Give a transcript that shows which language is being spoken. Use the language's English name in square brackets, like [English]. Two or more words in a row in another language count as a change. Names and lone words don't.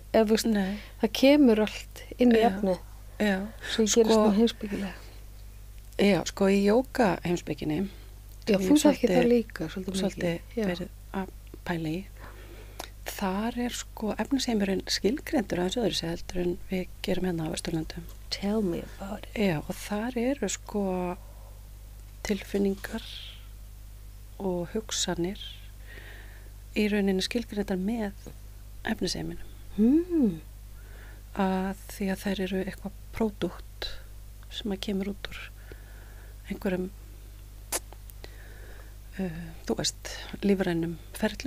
[Icelandic] Það kemur allt inn í efnið sem gerist nú heimspekilega. Já, sko í jóga heimspekinni þú þekki það líka svolítið verið að pæla í. Þar er sko efnisheimurinn skilgreindur aðeins öðru sig heldur en við gerum hérna á Vesturlöndum. [English] Tell me about it. [Icelandic] Já, og þar eru sko tilfinningar og hugsanir í rauninni skilgreindar með efnisheiminum. Að því að þær eru eitthvað pródúkt sem að kemur út úr einhverjum þú veist, lífrænum ferlum.